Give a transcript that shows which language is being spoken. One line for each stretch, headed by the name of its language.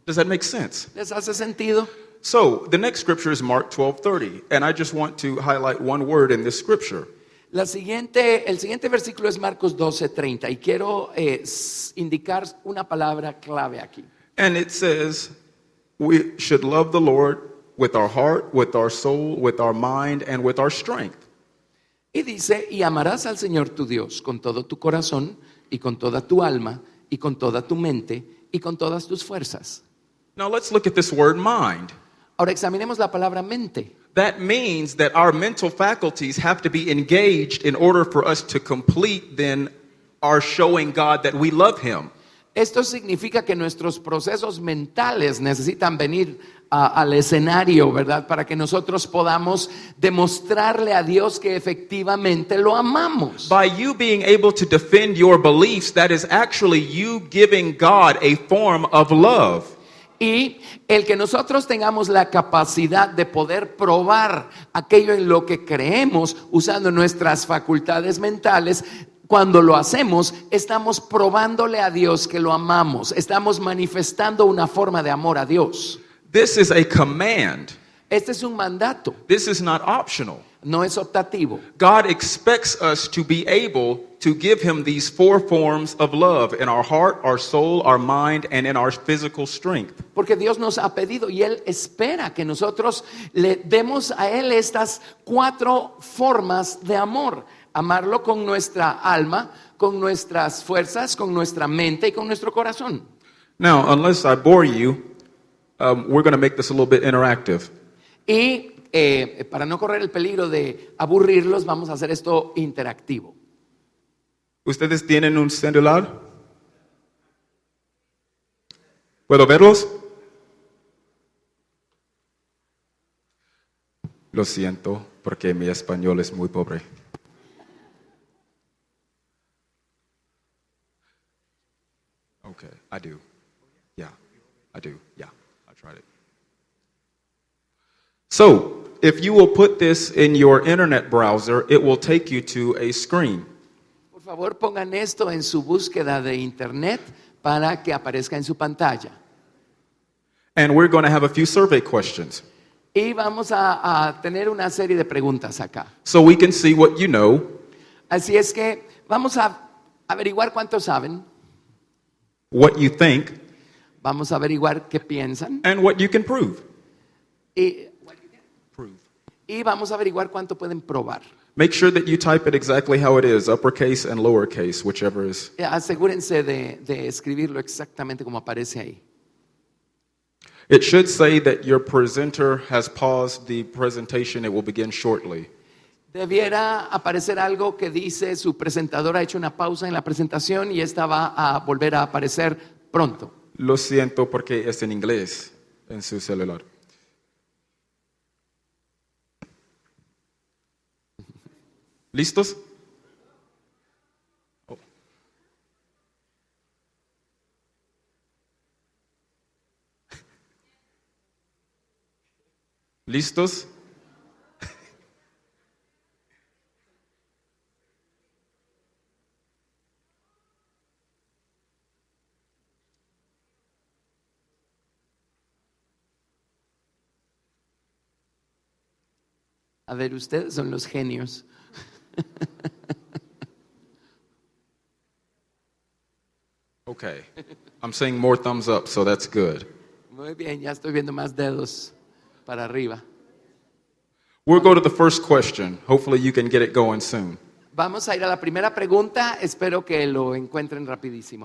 English: Does that make sense?
Spanish: ¿Les hace sentido?
English: So the next scripture is Mark 12:30, and I just want to highlight one word in this scripture.
Spanish: El siguiente versículo es Marcos 12:30 y quiero indicar una palabra clave aquí.
English: And it says, we should love the Lord with our heart, with our soul, with our mind, and with our strength.
Spanish: Y dice, y amarás al Señor tu Dios con todo tu corazón y con toda tu alma y con toda tu mente y con todas tus fuerzas.
English: Now let's look at this word mind.
Spanish: Ahora examinemos la palabra mente.
English: That means that our mental faculties have to be engaged in order for us to complete then our showing God that we love Him.
Spanish: Esto significa que nuestros procesos mentales necesitan venir al escenario, ¿verdad? Para que nosotros podamos demostrarle a Dios que efectivamente lo amamos.
English: By you being able to defend your beliefs, that is actually you giving God a form of love.
Spanish: Y el que nosotros tengamos la capacidad de poder probar aquello en lo que creemos usando nuestras facultades mentales, cuando lo hacemos, estamos probándole a Dios que lo amamos. Estamos manifestando una forma de amor a Dios.
English: This is a command.
Spanish: Este es un mandato,
English: This is not optional.
Spanish: no es optativo.
English: God expects us to be able to give Him these four forms of love in our heart, our soul, our mind, and in our physical strength.
Spanish: Porque Dios nos ha pedido y Él espera que nosotros le demos a Él estas 4 formas de amor. Amarlo con nuestra alma, con nuestras fuerzas, con nuestra mente y con nuestro corazón.
English: Now, unless I bore you, we're going to make this a little bit interactive.
Spanish: Y para no correr el peligro de aburrirlos, vamos a hacer esto interactivo. ¿Ustedes tienen un celular? ¿Puedo verlos? Lo siento, porque mi español es muy pobre.
English: Okay, I do. Yeah, I do. Yeah, I tried it. So, if you will put this in your internet browser, it will take you to a screen.
Spanish: Por favor, pongan esto en su búsqueda de internet para que aparezca en su pantalla.
English: And we're going to have a few survey questions
Spanish: Y vamos a tener una serie de preguntas acá.
English: so we can see what you know,
Spanish: Así es que vamos a averiguar cuánto saben,
English: what you think,
Spanish: vamos a averiguar qué piensan
English: and what you can prove.
Spanish: y,
English: Prove.
Spanish: y vamos a averiguar cuánto pueden probar.
English: Make sure that you type it exactly how it is, uppercase and lowercase, whichever is.
Spanish: Asegúrense de escribirlo exactamente como aparece ahí.
English: It should say that your presenter has paused the presentation. It will begin shortly.
Spanish: Debiera aparecer algo que dice su presentador ha hecho una pausa en la presentación y esta va a volver a aparecer pronto. Lo siento porque es en inglés en su celular. ¿Listos? Oh. ¿Listos? A ver, ustedes son los genios. Okay.
English: I'm seeing more thumbs up, so that's good.
Spanish: Muy bien, ya estoy viendo más dedos para arriba.
English: We'll go to the first question. Hopefully you can get it going soon.
Spanish: Vamos a ir a la primera pregunta, espero que lo encuentren rapidísimo.